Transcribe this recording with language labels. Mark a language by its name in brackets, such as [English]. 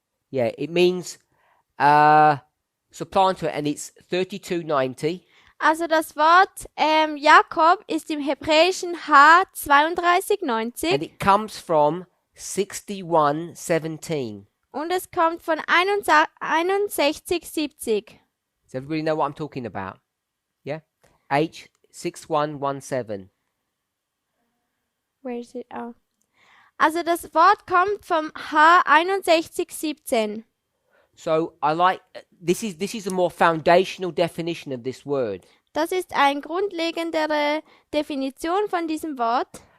[English] Yeah, it means supplanter, and it's 3290. [German] Also das Wort Jakob ist im Hebräischen H3290 [English] And it comes from 6117. [German] und es kommt von 6170. [English] Does everybody know what I'm talking about? Yeah? H6117. Where is it? Oh. [German] Also das Wort kommt vom H6117. [English] So I like this is a more foundational definition of this word. [German] Das ist eine grundlegendere Definition von diesem Wort.